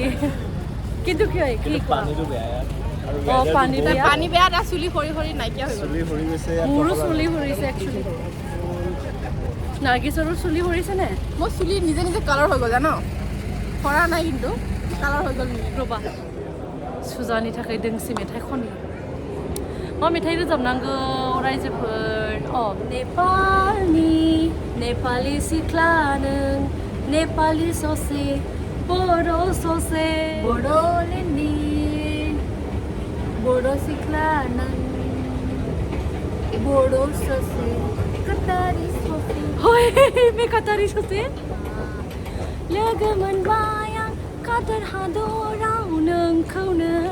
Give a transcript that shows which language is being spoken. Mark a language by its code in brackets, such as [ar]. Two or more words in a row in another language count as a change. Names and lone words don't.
[as] পানীটো বেয়া পানী বেয়া তাৰ চুলি সৰি নাইকিয়া হৈ গ'ল মোৰো চুলি সৰিছে একচুৱেলি নাৰ্গিছৰো চুলি সৰিছে নে মোৰ চুলি নিজে কালাৰ হৈ গ'ল জানো সৰা নাই কিন্তু কালাৰ হৈ গ'ল [brx] र'बा सुजानि थाखाय दोंसे मेथाइ खनो मा मेथाइ रोजाबनांगौ रायजोफोर नेपालि सिख्ला नों नेपालि ससे बर' ससे बड'लेण्डनि बर' सिख्ला नों बर' ससे काटारि ससे होय बे काटारि ससे लोगो मोनबाय आं काटार हादराव नोंखौनो